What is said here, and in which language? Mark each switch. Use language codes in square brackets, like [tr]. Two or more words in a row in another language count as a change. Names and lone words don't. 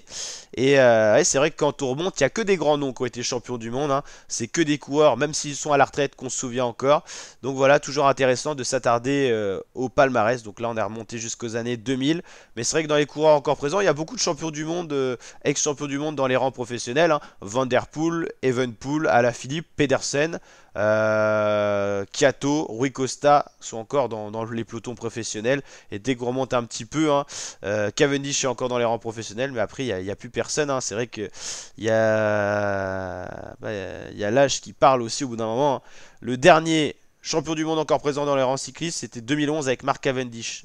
[fr] Et ouais, c'est vrai que quand on remonte, il n'y a que des grands noms qui ont été champions du monde. C'est que des coureurs, même s'ils sont à la retraite, qu'on se souvient encore. Donc voilà, toujours intéressant de s'attarder au palmarès. Donc là, on est remonté jusqu'aux années 2000. Mais c'est vrai que dans les coureurs encore présents, il y a beaucoup de champions du monde, ex-champions du monde dans les rangs professionnels. Van Der Poel, Evenepoel, Alaphilippe, Pedersen, Kiato, Rui Costa sont encore dans les pelotons professionnels. Et dès qu'on remonte un petit peu, Cavendish est encore dans les rangs professionnels, mais après il n'y a plus personne. C'est vrai que il y a l'âge qui parle aussi au bout d'un moment. Le dernier champion du monde encore présent dans les rangs cyclistes, c'était 2011 avec Mark Cavendish.